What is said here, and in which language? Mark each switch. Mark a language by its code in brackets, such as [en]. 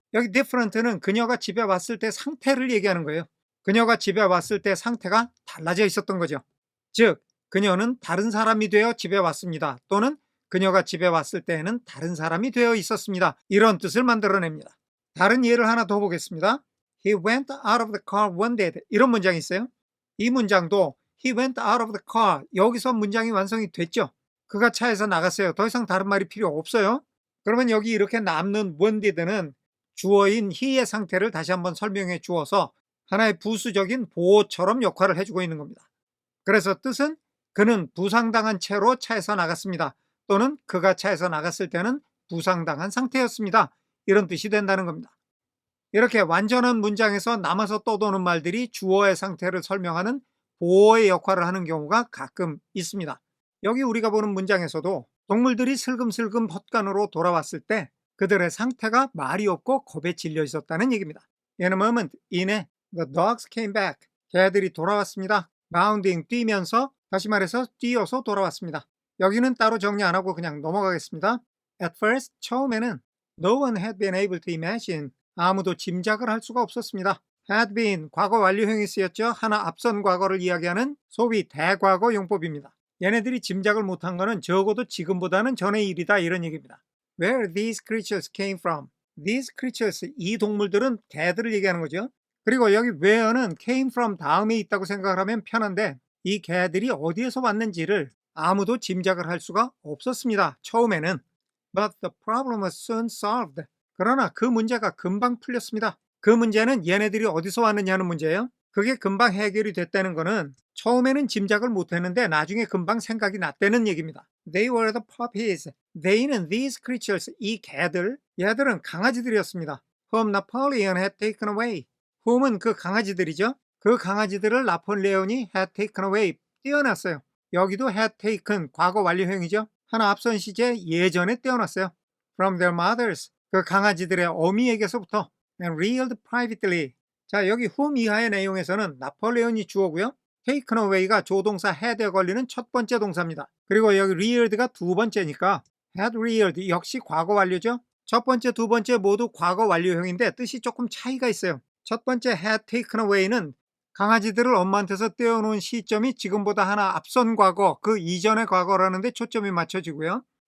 [ko] 여기 different는 그녀가 집에 왔을 때 상태를 얘기하는 거예요. 그녀가 집에 왔을 때 상태가 달라져 있었던 거죠. 즉, 그녀는 다른 사람이 되어 집에 왔습니다. 또는 그녀가 집에 왔을 때에는 다른 사람이 되어 있었습니다. 이런 뜻을 만들어냅니다. 다른 예를 하나 더 보겠습니다. [en] He went out of the car wounded. [ko] 이런 문장이 있어요. [en] 이 문장도 He went out of the car. [ko] 여기서 문장이 완성이 됐죠. 그가 차에서 나갔어요. 더 이상 다른 말이 필요 없어요. 그러면 여기 이렇게 남는 wounded는 주어인 he의 상태를 다시 한번 설명해 주어서 하나의 부수적인 보호처럼 역할을 해주고 있는 겁니다. 그래서 뜻은 그는 부상당한 채로 차에서 나갔습니다. 또는 그가 차에서 나갔을 때는 부상당한 상태였습니다. 이런 뜻이 된다는 겁니다. 이렇게 완전한 문장에서 남아서 떠도는 말들이 주어의 상태를 설명하는 보어의 역할을 하는 경우가 가끔 있습니다. 여기 우리가 보는 문장에서도 동물들이 슬금슬금 헛간으로 돌아왔을 때 그들의 상태가 말이 없고 겁에 질려 있었다는 얘기입니다. [en] In a moment, 이내 the dogs came back. [ko] 개들이 돌아왔습니다. bounding, 뛰면서, 다시 말해서 뛰어서 돌아왔습니다. 여기는 따로 정리 안 하고 그냥 넘어가겠습니다. [en] At first, 처음에는 no one had been able to imagine. [ko] 아무도 짐작을 할 수가 없었습니다. had been, 과거 완료형이 쓰였죠. 하나 앞선 과거를 이야기하는 소위 대과거 용법입니다. 얘네들이 짐작을 못한 거는 적어도 지금보다는 전의 일이다 이런 얘기입니다. [en] Where these creatures came from. [ko] These creatures, 이 동물들은 개들을 얘기하는 거죠. 그리고 여기 where는 came from 다음에 있다고 생각을 하면 편한데 이 개들이 어디에서 왔는지를 아무도 짐작을 할 수가 없었습니다. 처음에는. [en] But the problem was soon solved. [ko] 그러나 그 문제가 금방 풀렸습니다. 그 문제는 얘네들이 어디서 왔느냐는 문제예요. 그게 금방 해결이 됐다는 거는 처음에는 짐작을 못했는데 나중에 금방 생각이 났다는 얘기입니다. [en] They were the puppies. They는 these creatures, 이 개들, 얘들은 강아지들이었습니다. Whom Napoleon had taken away. [ko] whom은 그 강아지들이죠. 그 강아지들을 나폴레온이 had taken away, 떼어놨어요. 여기도 had taken, 과거 완료형이죠. 하나 앞선 시제 예전에 떼어놨어요. [en] From their mothers, 그 강아지들의 어미에게서부터 and reared privately. [ko] 자, 여기 whom 이하의 내용에서는 나폴레온이 주어고요. taken away 가 조동사 had에 걸리는 첫 번째 동사입니다. 그리고 여기 reared가 두 번째니까 had reared 역시 과거 완료죠. 첫 번째, 두 번째 모두 과거 완료형인데 뜻이 조금 차이가 있어요. 첫 번째 had taken away 는 강아지들을 엄마한테서 떼어놓은 시점이 지금보다 하나 앞선 과거, 그 이전의 과거라는 데 초점이 맞춰지고요.